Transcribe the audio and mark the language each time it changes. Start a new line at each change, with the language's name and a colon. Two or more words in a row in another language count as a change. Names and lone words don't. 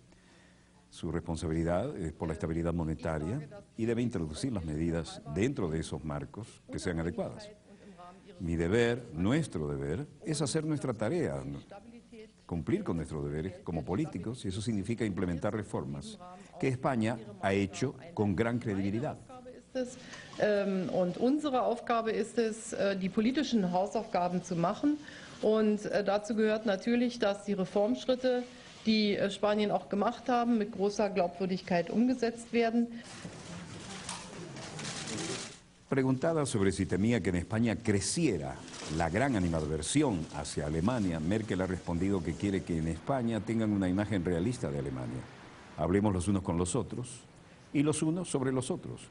Spanish: Su responsabilidad es por la estabilidad monetaria y debe introducir las medidas dentro de esos marcos que sean adecuadas. Mi deber, nuestro deber, es hacer nuestra tarea, cumplir con nuestros deberes como políticos, y eso significa implementar reformas que España ha hecho con gran credibilidad.
German: Und unsere Aufgabe ist es, die politischen Hausaufgaben zu machen. Und dazu gehört natürlich, dass die Reformschritte, die Spanien auch gemacht haben, mit großer Glaubwürdigkeit umgesetzt werden.
Spanish: Preguntada sobre si temía que en España creciera la gran animadversión hacia Alemania, Merkel ha respondido que quiere que en España tengan una imagen realista de Alemania. Hablemos los unos con los otros y los unos sobre los otros.